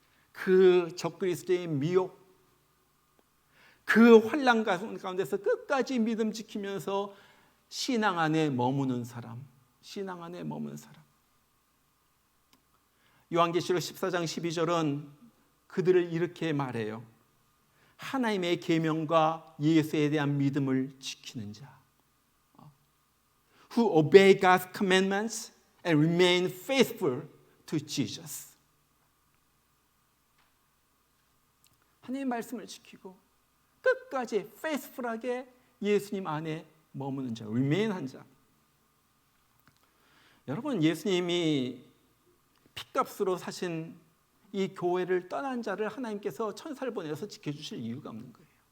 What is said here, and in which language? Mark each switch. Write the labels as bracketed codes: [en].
[ko] 그 적그리스도의 미혹, 그 환난 가운데서 끝까지 믿음 지키면서 신앙 안에 머무는 사람, 신앙 안에 머무는 사람. 요한계시록 14장 12절은 그들을 이렇게 말해요. 하나님의 계명과 예수에 대한 믿음을 지키는 자. [en] Who obey God's commandments and remain faithful to Jesus. [ko] 하나님의 말씀을 지키고 끝까지 faithful하게 예수님 안에 머무는 자, remain한 자. 여러분, 예수님이 핏값으로 사신 이 교회를 떠난 자를 하나님께서 천사를 보내서 지켜주실 이유가 없는 거예요.